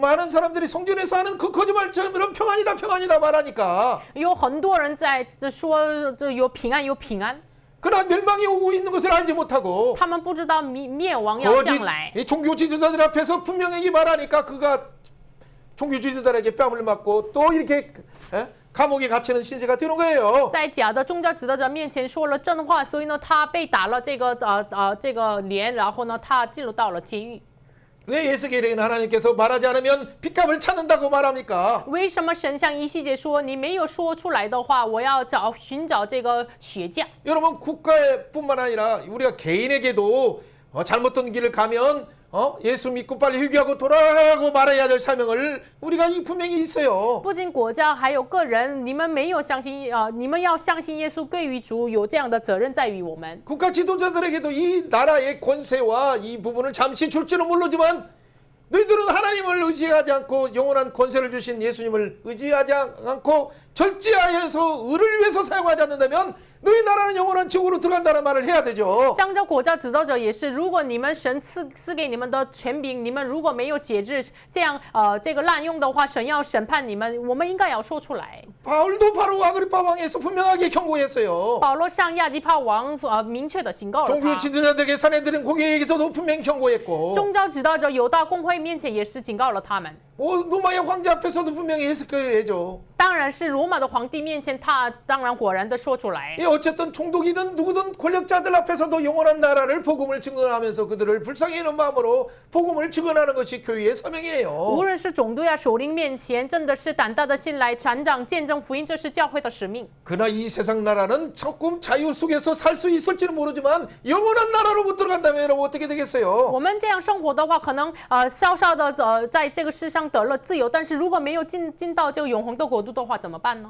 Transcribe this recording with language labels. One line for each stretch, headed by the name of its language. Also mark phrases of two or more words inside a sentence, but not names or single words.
Korean: 많은 사람들이 성전에서 하는 그 거짓말처럼 평안이다 말하니까
Chinese: 有很多人在说这有平安有平安，
Korean: 그러나 멸망이 오고 있는 것을 알지 못하고
Chinese: 他们不知道灭亡要
Korean: 거짓
Chinese: 将来。
Korean: 이 종교 지도자들 앞에서 분명히 말하니까 그가 종교 지도자에게 뺨을 맞고 또 이렇게 감옥에 갇히는 신세가 되는 거예요.
Chinese: 在假的宗教指导者面前说了真话，所以呢，他被打了这个脸，然后呢，他进入到了监狱。
Korean: 왜 예수께는 하나님께서 말하지 않으면 핏값을 찾는다고 말합니까?
Chinese: 为什么神向以西结说，你没有说出来的话，我要寻找这个血价？
Korean: 여러분 국가뿐만 아니라 우리가 개인에게도 잘못된 길을 가면 예수 믿고 빨리 회개하고 돌아가고 말해야 될 사명을 우리가 분명히 있어요.
Chinese: 不仅国家，还有个人，你们没有相信你们要相信耶稣归于主，有这样的责任在于我们。
Korean: 국가 지도자들에게도 이 나라의 권세와 이 부분을 잠시 줄지는 모르지만 너희들은 하나님을 의지하지 않고 영원한 권세를 주신 예수님을 의지하지 않고 절제하여서 의를 위해서 사용하지 않는다면 너희 나라는 영원한 지옥으로 들어간다는 말을 해야 되죠.
Chinese: 像这国家指导者也是，如果你们神赐给你们的权柄，你们如果没有节制，这样这个滥用的话，神要审判你们，我们应该要说出来。
Korean: 바울도 바로 아그리파 왕에서 분명하게 경고했어요.
Chinese: 保罗向亚基帕王明确的警告了
Korean: 종교
Chinese: 他。
Korean: 지도자들에게 사내들은 고객에게서도 분명히 경고했고
Chinese: 宗教指导者有到公会面前也是警告了他们。
Korean: 로마의 황제 앞에서도 분명히 했었겠죠.
Chinese: 当然是罗马的皇帝面前，他当然果然的说出来。
Korean: 어쨌든 총독이든 누구든 권력자들 앞에서도 영원한 나라를 복음을 증언하면서 그들을 불쌍히 여기는 마음으로 복음을 증언하는 것이 교회의 사명이에요.
Chinese: 无论是总督呀、首领面前，真的是胆大的心来传讲、见证福音，这是教会的使命。
Korean: 그러나 이 세상 나라는 조금 자유 속에서 살 수 있을지는 모르지만 영원한 나라로 못 들어간다면 여러분 어떻게 되겠어요?
Chinese: 我们这样生活的话，可能稍稍的在这个世上得了自由，但是如果没有进到这个永恒的国度的话，怎么办呢？